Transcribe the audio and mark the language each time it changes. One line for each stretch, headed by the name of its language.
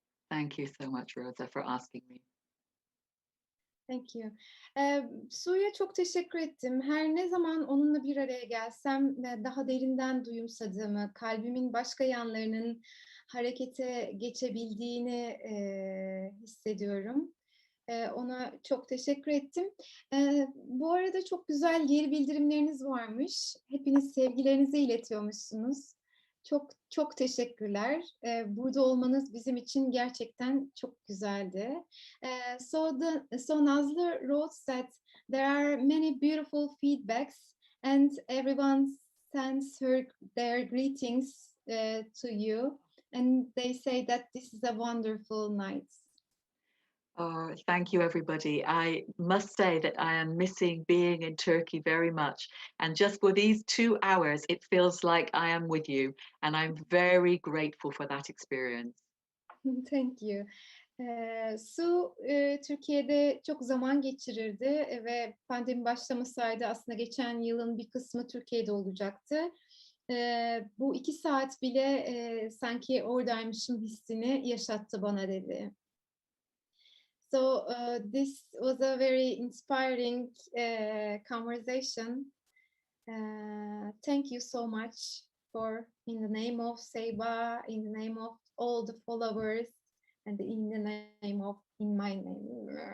English: Thank you so much, Rosa, for asking me. Thank you.
Turkish: Su'ya çok teşekkür ettim. Her ne zaman onunla bir araya gelsem daha derinden duyumsadığımı, kalbimin başka yanlarının harekete geçebildiğini hissediyorum. Ona çok teşekkür ettim. Bu arada çok güzel geri bildirimleriniz varmış. Hepiniz sevgilerinizi iletiyormuşsunuz. Çok çok teşekkürler. Burada olmanız bizim için gerçekten çok güzeldi.
English: So Nazlı wrote that there are many beautiful feedbacks and everyone sends their greetings to you and they say that this is a wonderful night. Oh, thank you, everybody. I must say that I am missing being in Turkey very much. And just for these 2 hours, it feels like I am with you. And I'm very grateful for that experience. Thank you.
Turkish: Su Türkiye'de çok zaman geçirirdi ve pandemi başlamasaydı aslında geçen yılın bir kısmı Türkiye'de olacaktı. Bu 2 saat bile sanki oradaymışım hissini yaşattı bana dedi.
English: So this was a very inspiring conversation. Thank you so much for, in the name of Seba, in the name of all the followers, and in the name of, in my name.